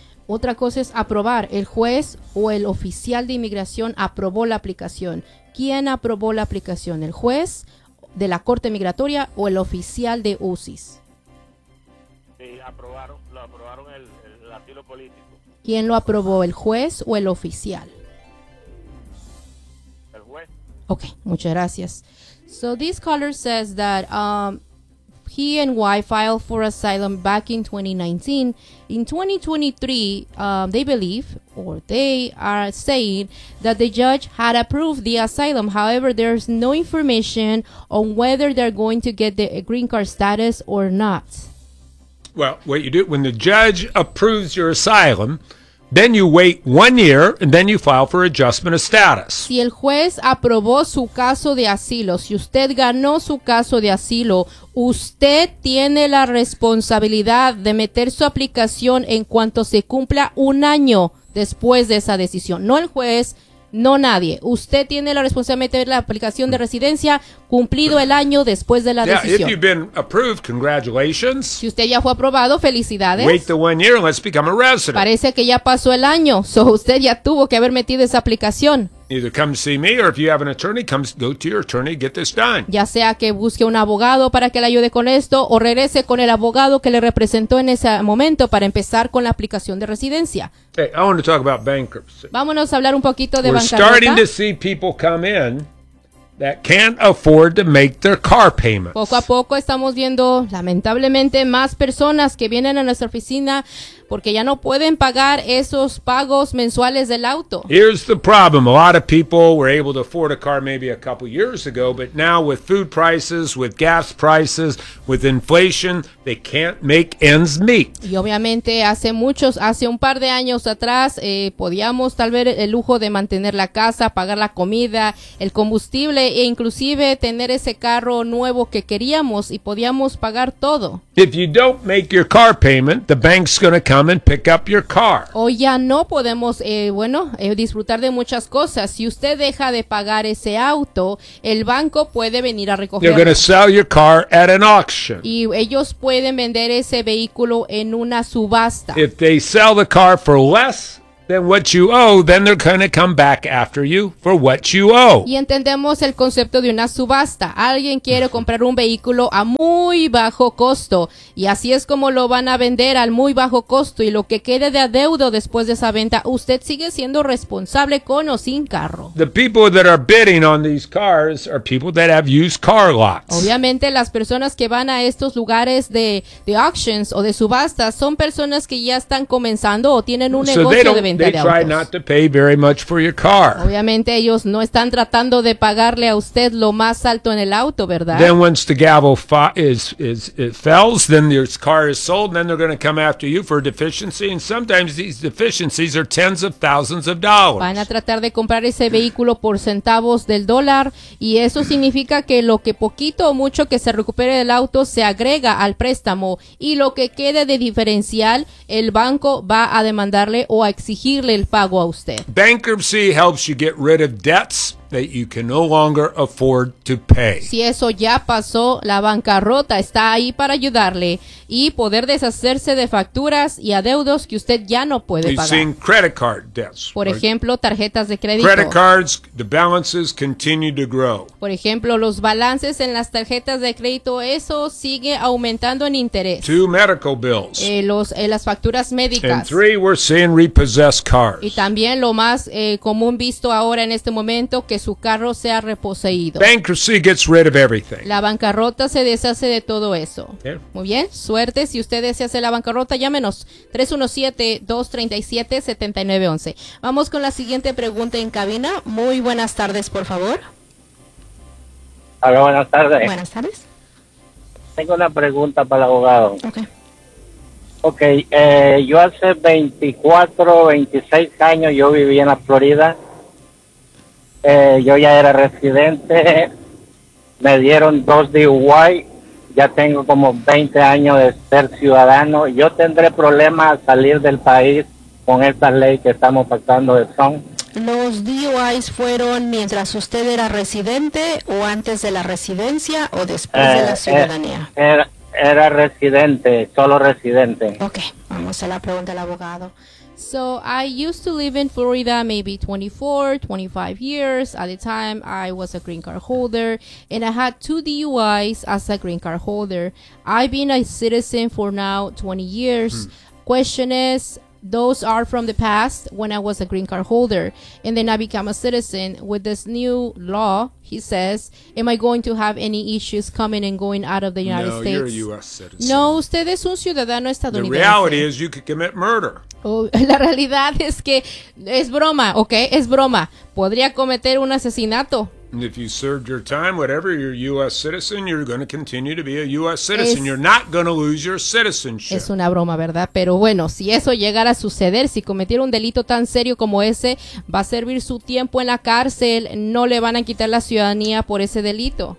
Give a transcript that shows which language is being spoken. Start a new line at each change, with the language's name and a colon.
Spanish: Otra cosa es aprobar. El juez o el oficial de inmigración aprobó la aplicación. ¿Quién aprobó la aplicación? ¿El juez de la Corte Migratoria o el oficial de UCIS? Sí, lo aprobaron el asilo político. ¿Quién lo aprobó, el juez o el oficial? El juez. Ok, muchas gracias.
English: So this caller says that he and wife filed for asylum back in 2019. In 2023, they believe, or they are saying, that the judge had approved the asylum. However, there's no information on whether they're going to get the green card status or not. Well, what you do, when the judge approves your asylum, then you wait 1 year, and then you file for adjustment of status.
Spanish: Si el juez aprobó su caso de asilo, si usted ganó su caso de asilo, usted tiene la responsabilidad de meter su aplicación en cuanto se cumpla 1 año después de esa decisión. No el juez, no nadie. Usted tiene la responsabilidad de meter la aplicación de residencia cumplido el año después de la decisión.
English: Yeah, if you've been approved, congratulations.
Spanish: Si usted ya fue aprobado, felicidades.
English: Wait the 1 year and let's become a resident.
Spanish: Parece que ya pasó el año, so usted ya tuvo que haber metido esa aplicación.
English: Either come see me or if you have an attorney, come go to your attorney, get this done.
Spanish: Ya sea que busque un abogado para que le ayude con esto o regrese con el abogado que le representó en ese momento para empezar con la aplicación de residencia.
English: Hey, I want to talk about bankruptcy.
Spanish: Vámonos a hablar un poquito de bancarrota.
English: We're starting to see people come in that can't afford to make their car payments.
Spanish: Poco a poco estamos viendo, lamentablemente, más personas que vienen a nuestra oficina porque ya no pueden pagar esos pagos mensuales del auto.
English: Here's the problem. A lot of people were able to afford a car maybe a couple years ago, but now with food prices, with gas prices, with inflation, they can't make ends meet.
Spanish: Y obviamente hace un par de años atrás, podíamos tal vez el lujo de mantener la casa, pagar la comida, el combustible, e inclusive tener ese carro nuevo que queríamos y podíamos pagar todo.
English: If you don't make your car payment, the bank's going to come and pick up your car.
Spanish: O ya no podemos, disfrutar de muchas cosas. Si usted deja de pagar ese auto, el banco puede venir a recogerlo.
English: They're going to sell your car at an auction.
Spanish: Y ellos pueden vender ese vehículo en una subasta.
English: If they sell the car for less than what you owe, then they're going to come back after you for what you owe.
Spanish: Y entendemos el concepto de una subasta. Alguien quiere comprar un vehículo a muy bajo costo, y así es como lo van a vender, al muy bajo costo, y lo que quede de adeudo después de esa venta, usted sigue siendo responsable con o sin carro.
English: The people that are bidding on these cars are people that have used car lots.
Spanish: Obviamente, las personas que van a estos lugares de auctions o de subastas son personas que ya están comenzando o tienen un negocio de venta.
English: They try not to pay very much for your car.
Spanish: Obviamente ellos no están tratando de pagarle a usted lo más alto en el auto, ¿verdad?
English: Then once the gavel fails, then your car is sold, and then they're going to come after you for a deficiency, and sometimes these deficiencies are tens of thousands of dollars.
Spanish: Van a tratar de comprar ese vehículo por centavos del dólar, y eso significa que lo que poquito o mucho que se recupere del auto se agrega al préstamo, y lo que quede de diferencial, el banco va a demandarle o a exigirle el pago a usted.
English: Bankruptcy helps you get rid of debts that you can no longer afford to pay.
Spanish: Si eso ya pasó, la bancarrota está ahí para ayudarle y poder deshacerse de facturas y adeudos que usted ya no puede pagar.
English: We've seen credit card debts.
Spanish: Por ejemplo, tarjetas de crédito.
English: Credit cards, the balances continue to grow.
Spanish: Por ejemplo, los balances en las tarjetas de crédito, eso sigue aumentando en interés.
English: Two medical bills.
Spanish: Las facturas médicas.
English: And three, we're seeing repossessed cars.
Spanish: Y también lo más común visto ahora en este momento, que su carro sea reposeído.
English: Bankruptcy gets rid of everything.
Spanish: La bancarrota se deshace de todo eso.
English: Yeah.
Spanish: Muy bien, suerte. Si usted desea hacer la bancarrota, llámenos 317-237-7911. Vamos con la siguiente pregunta en cabina. Muy buenas tardes, por favor. Hola, buenas tardes. Buenas tardes. Tengo una pregunta para el abogado. Ok, yo hace 24, 26 años yo viví en la Florida. Yo ya era residente, me dieron dos DUI, ya tengo como 20 años de ser ciudadano. ¿Yo tendré problemas al salir del país con esta ley que estamos pactando de son? ¿Los DUIs fueron mientras usted era residente o antes de la residencia o después de la ciudadanía? Era residente, solo residente. Okay, vamos a la pregunta del abogado.
English: So I used to live in Florida maybe 24, 25 years. At the time, I was a green card holder, and I had two DUIs as a green card holder. I've been a citizen for now 20 years. Question is, those are from the past when I was a green card holder, and then I become a citizen. With this new law, he says, am I going to have any issues coming and going out of the United States? No, you're a U.S. citizen.
Spanish: No, usted es un ciudadano estadounidense.
English: The reality is you could commit murder.
Spanish: La realidad es que es broma, ¿ok? Es broma. Podría cometer un asesinato.
English: If you served your time, whatever, you're a U.S. citizen, you're going to continue to be a U.S. citizen. You're not going to lose your citizenship.
Spanish: Es una broma, ¿verdad? Pero bueno, si eso llegara a suceder, si cometiera un delito tan serio como ese, va a servir su tiempo en la cárcel, no le van a quitar la ciudadanía por ese delito.